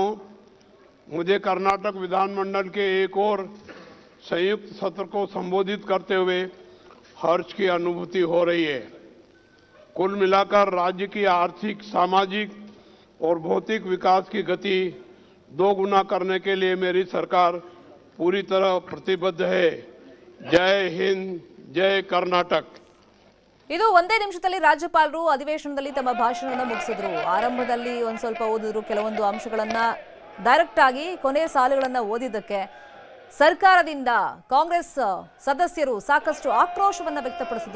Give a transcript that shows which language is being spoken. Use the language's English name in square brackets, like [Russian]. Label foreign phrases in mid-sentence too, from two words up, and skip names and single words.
[Hindi] मुझे कर्नाटक विधानमंडल के एक और संयुक्त सत्र को संबोधित करते हुए हर्ष की अनुभूति हो रही है। कुल मिलाकर राज्य की आर्थिक, सामाजिक और भौतिक विकास की गति 2 गुना करने के लिए मेरी सरकार पूरी तरह प्रतिबद्ध है। जय हिंद, जय कर्नाटक। [Kannada] ಇದು 1 ನಿಮಿಷದಲ್ಲಿ ರಾಜ್ಯಪಾಲರು ಅಧಿವೇಶನದಲ್ಲಿ ತಮ್ಮ ಭಾಷಣವನ್ನು ಮುಗಿಸಿದ್ರು. ಆರಂಭದಲ್ಲಿ ಒಂದ್ ಸ್ವಲ್ಪ ಓದಿದ್ರು, ಕೆಲವೊಂದು ಅಂಶಗಳನ್ನ ಡೈರೆಕ್ಟ್ ಆಗಿ ಕೊನೆಯ ಸಾಲುಗಳನ್ನ ಓದಿದ್ದಕ್ಕೆ ಸರ್ಕಾರದಿಂದ ಕಾಂಗ್ರೆಸ್ ಸದಸ್ಯರು ಸಾಕಷ್ಟು ಆಕ್ರೋಶವನ್ನ ವ್ಯಕ್ತಪಡಿಸಿದ್ರು.